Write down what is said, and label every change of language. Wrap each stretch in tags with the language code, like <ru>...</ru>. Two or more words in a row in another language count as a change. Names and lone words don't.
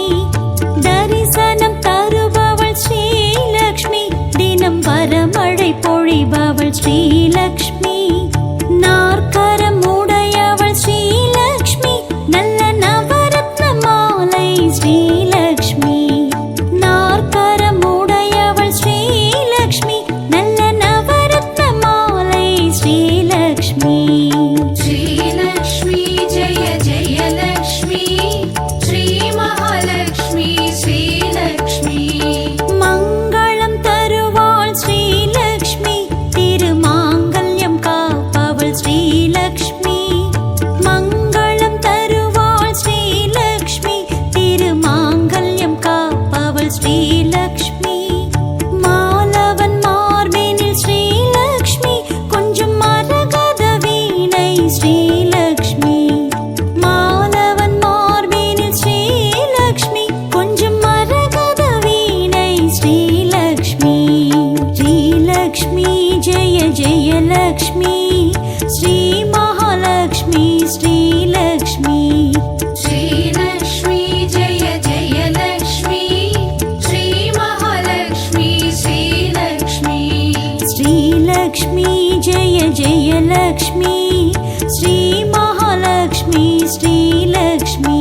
<ta>தரிசனம் தருபவள் ஸ்ரீலக்ஷ்மி தினம் வரமழை பொழிபவள் ஸ்ரீலக்ஷ்மி நாற்கரம் உடையவள் ஸ்ரீலக்ஷ்மி நல்ல நவரத்ன மாலை ஸ்ரீலக்ஷ்மி நாற்கரம் உடையவள் ஸ்ரீலக்ஷ்மி நல்ல நவரத்ன மாலை ஸ்ரீலக்ஷ்மி</ta> <sa>श्रीलक्ष्मी जय जय लक्ष्मी श्री महालक्ष्मी श्रीलक्ष्मी</sa> <ta>மங்களம் தருவாள் ஸ்ரீலக்ஷ்மி திருமாங்கல்யம் காப்பவள் ஸ்ரீலக்ஷ்மி மங்களம் தருவாள் ஸ்ரீலக்ஷ்மி திருமாங்கல்யம் காப்பவள் ஸ்ரீலக்ஷ்மி மாலவன் மார்பினில் ஸ்ரீலக்ஷ்மி கொஞ்சம் மரகத வீணை ஸ்ரீலக்ஷ்மி மாலவன் மார்பினில் ஸ்ரீலக்ஷ்மி கொஞ்சம் மரகத வீணை ஸ்ரீலக்ஷ்மி</ta> <sa>श्रीलक्ष्मी जय जय लक्ष्मी श्री महालक्ष्मी श्रीलक्ष्मी श्रीलक्ष्मी जय जय लक्ष्मी श्री महालक्ष्मी श्रीलक्ष्मी श्रीलक्ष्मी जय जय लक्ष्मी श्री महालक्ष्मी श्रीलक्ष्मी</sa>